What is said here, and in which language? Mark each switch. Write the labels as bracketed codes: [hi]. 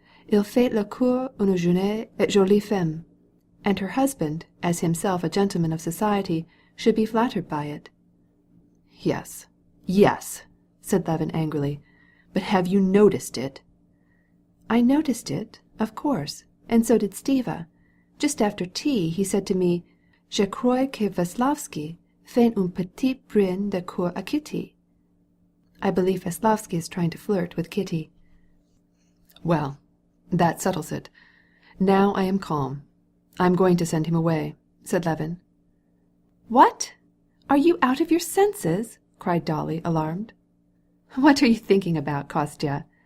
[fr] Il fait la cour une jeune et jolie femme, [en] and her husband, as himself a gentleman of society, should be flattered by it. Yes, said Levin angrily, but have you noticed it? I noticed it, of course, and so did Stiva. Just after tea he said to me, [fr] Je crois que Veslavsky fait un petit brin de cour à Kitty. [en] I believe Veslavsky is trying to flirt with Kitty. Well, that settles it. Now I am calm. I am going to send him away, said Levin. What? Are you out of your senses? Cried Dolly, alarmed. What are you thinking about, Kostya?